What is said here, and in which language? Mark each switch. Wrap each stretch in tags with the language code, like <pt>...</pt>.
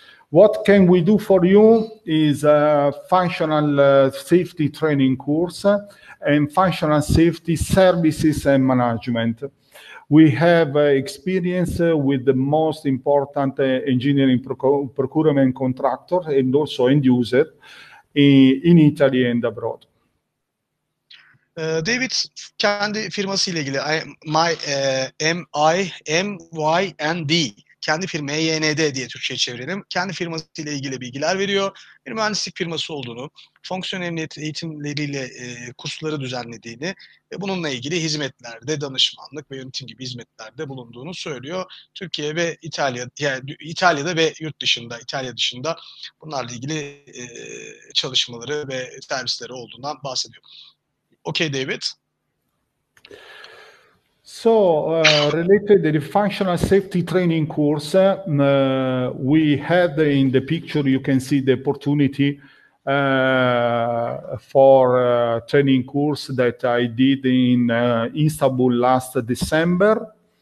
<en>What can we do for you is a functional safety training course and functional safety services and management. We have experience with the most important engineering procurement contractor and also end user in Italy and abroad.</en> <tr>David kendi firması ile ilgili MYND kendi firma MYND diye Türkçe'ye çevirelim. Kendi firması ile ilgili bilgiler veriyor. Bir mühendislik firması olduğunu, fonksiyonel emniyet eğitimleriyle kursları düzenlediğini ve bununla ilgili hizmetlerde, danışmanlık ve yönetim gibi hizmetlerde bulunduğunu söylüyor. Türkiye ve İtalya'da ve yurt dışında, İtalya dışında bunlarla ilgili çalışmaları ve servisleri olduğundan bahsediyor.</tr> <en>Okay, David. So, related to the functional safety training course, we had in the picture, you can see the opportunity for training course that I did in Istanbul last December.</en>